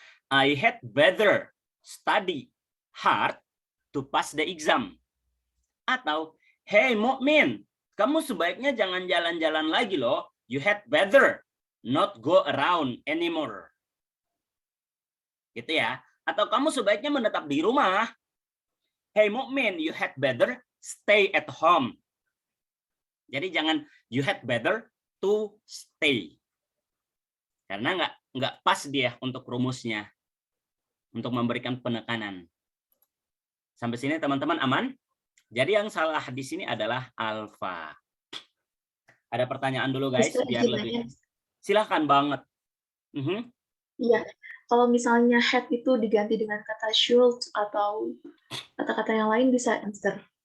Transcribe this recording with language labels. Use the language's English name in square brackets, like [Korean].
[English] I had better study hard to pass the exam. [Indonesian] Atau, hey Mukmin, kamu sebaiknya jangan jalan-jalan lagi loh. [English] You had better not go around anymore. [Indonesian] Gitu ya. Atau kamu sebaiknya menetap di rumah. [English] Hey Mukmin, you had better stay at home. [Indonesian] Jadi jangan [English] you had better to stay. [Indonesian] Karena nggak pas dia untuk rumusnya. Untuk memberikan penekanan. Sampai sini teman-teman aman? Jadi yang salah di sini adalah alfa. Ada pertanyaan dulu guys, biar lebih. Silahkan banget. Iya, kalau misalnya had itu diganti dengan kata should atau kata-kata yang lain bisa answer.